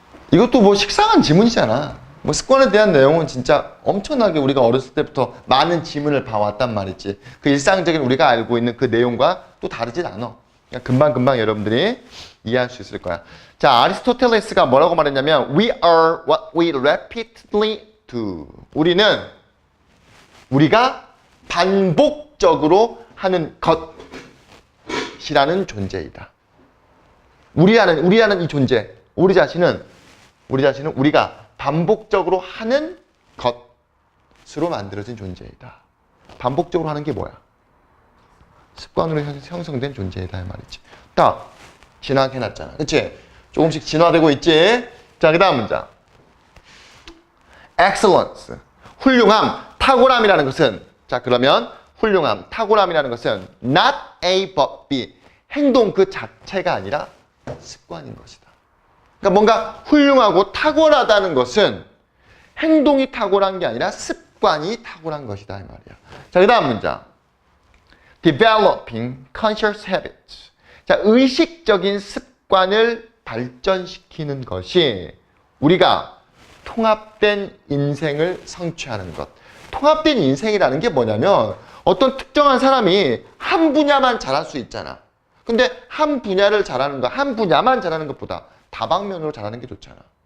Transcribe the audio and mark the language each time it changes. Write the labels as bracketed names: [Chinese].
[Korean] 이것도 뭐 식상한 지문이잖아. 뭐 습관에 대한 내용은 진짜 엄청나게 우리가 어렸을 때부터 많은 지문을 봐왔단 말이지. 그 일상적인 우리가 알고 있는 그 내용과 또 다르진 않아. 그냥 금방금방 여러분들이 이해할 수 있을 거야. 자, 아리스토텔레스가 뭐라고 말했냐면 [English] We are what we repeatedly do. [Korean] 우리가 반복적으로 하는 것이라는 존재이다. 우리라는 이 존재, 우리 자신은 우리가 반복적으로 하는 것으로 만들어진 존재이다. 반복적으로 하는 게 뭐야? 습관으로 형성된 존재이다 이 말이지. 딱 진화해놨잖아. 그치? 조금씩 진화되고 있지? 자, 그 다음 문장. excellence. 훌륭함, 탁월함이라는 것은, 자, 그러면 훌륭함, 탁월함이라는 것은 not A but B. 행동 그 자체가 아니라 습관인 것이다. 그러니까 뭔가 훌륭하고 탁월하다는 것은 행동이 탁월한 게 아니라 습관이 탁월한 것이다 이 말이야. 자, 그 다음 문장. [English] developing conscious habits. [Korean] 자, 의식적인 습관을 발전시키는 것이 우리가 통합된 인생을 성취하는 것. 통합된 인생이라는 게 뭐냐면 어떤 특정한 사람이 한 분야만 잘할 수 있잖아. 근데 한 분야를 잘하는 거, 한 분야만 잘하는 것보다 다방면으로 잘하는 게 좋잖아.